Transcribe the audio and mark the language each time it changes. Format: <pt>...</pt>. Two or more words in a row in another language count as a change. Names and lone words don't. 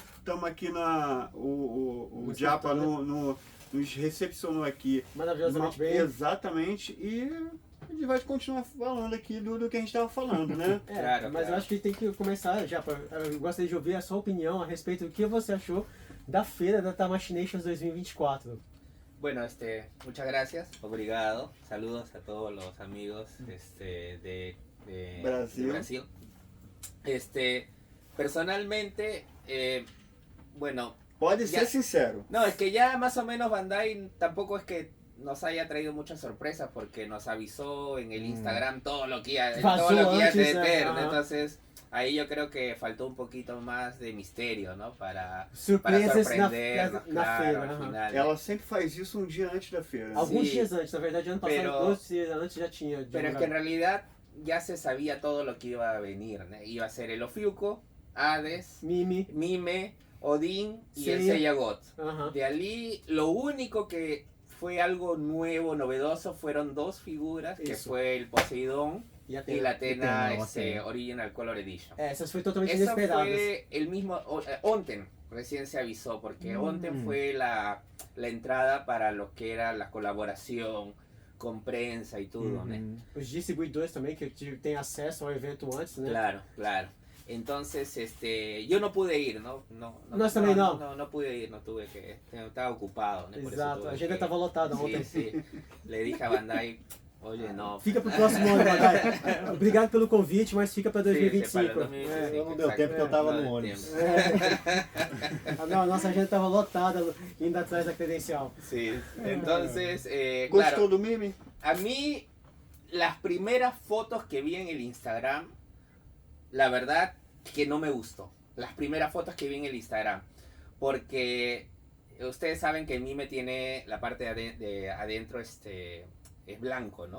<pt>Estamos aqui o Japa nos recepcionou aqui. Maravilhosamente bem. Exatamente. E a gente vai continuar falando aqui do que a gente estava falando, né? Mas eu acho que tem que começar, Japa. Eu gostaria de ouvir a sua opinião a respeito do que você achou da feira da Tamashinations 2024.</pt> <es>Bueno, muchas gracias, obrigado, saludos a todos los amigos de Brasil. Personalmente, bueno... Puede ser sincero. No, es que ya más o menos Bandai tampoco es que nos haya traído muchas sorpresas porque nos avisó en el Instagram todo lo que iba a tener, entonces... Ahí yo creo que faltó un poquito más de misterio, ¿no? Para sorprender</es> <pt>na feira,</pt> <es>al final.</es> <pt>Ela sempre faz isso dia antes da feira. Alguns dias antes, na verdade, ano passado, 2 dias antes já tinha.</pt> <es>Pero es que en realidad ya se sabía todo lo que iba a venir, ¿no? Iba a ser el Ofiuco, Hades, Mime, Odín y el Seiyagot. De allí, lo único que fue algo nuevo, novedoso, fueron dos figuras, que fue el Poseidón y la Athena Original Color Edition. Esas fue totalmente inesperadas. Eso fue el mismo, Onten recién se avisó, porque Onten fue la entrada para lo que era la colaboración</es> <pt>com prensa e tudo, né? Os distribuidores também, que tem acesso ao evento antes, né?</pt> <es>Claro, claro. Entonces, yo no pude ir, ¿no?</es> <pt>Nós também não.</pt> <es>No pude ir, no tuve que... Estaba ocupado,</es> <pt>né? Exato, a agenda estava lotada ontem.</pt> <es>Sí. Le dije a Bandai, oye, no.</es> <pt>Fica pro próximo ano, Bandai. Obrigado pelo convite, mas fica para 2025. Eu não deu tempo porque eu estava no ônibus. Não, a nossa agenda estava lotada, indo atrás da credencial.</pt> <es>Sí, entonces, ¿Gustó claro,</es> <pt>do Mimi?</pt> <es>a mí, las primeras fotos que vi en el Instagram, la verdad que no me gustó. Las primeras fotos que vi en el Instagram. Porque ustedes saben que Mime tiene la parte de adentro, es blanco, ¿no?</es>